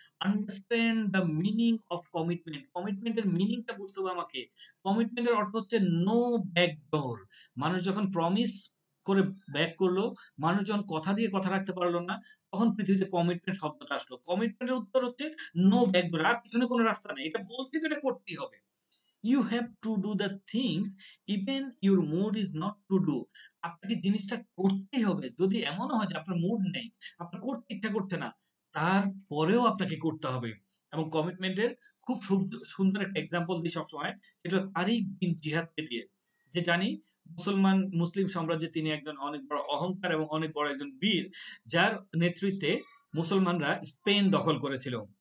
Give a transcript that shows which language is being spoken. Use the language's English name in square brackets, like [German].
[English] Understand the meaning of commitment. [Bangla] কমিটমেন্টের মিনিংটা বুঝতে হবে আমাকে। কমিটমেন্টের অর্থ হচ্ছে [English] No backdoor. [Bangla] মানুষ যখন প্রমিস করে ব্যাক করলো, মানুষ যখন কথা দিয়ে কথা রাখতে পারলো না, তখন পৃথিবীতে কমিটমেন্ট শব্দটা আসলো। কমিটমেন্টের উত্তর হচ্ছে [English] No backdoor. [Bangla] আর পিছনে কোনো রাস্তা নেই, এটা বলছি তো এটা করতেই হবে। [English] You have to do the things even your mood is not to do. [Bangla] আপনাকে জিনিসটা করতেই হবে। যদি এমনও হয় যে আপনার মুড নেই, আপনার করতে ইচ্ছা করছে না, তারপরেও আপনাকে করতে হবে। এবং কমিটমেন্টের খুব সুন্দর একটা এক্সাম্পল দিই সবসময়, সেটা হলো তারিক বিন জিহাদকে দিয়ে। যে জানি মুসলিম সাম্রাজ্যে তিনি একজন অনেক বড় অহংকার এবং অনেক বড় একজন বীর, যার নেতৃত্বে মুসলমানরা স্পেন দখল করেছিল।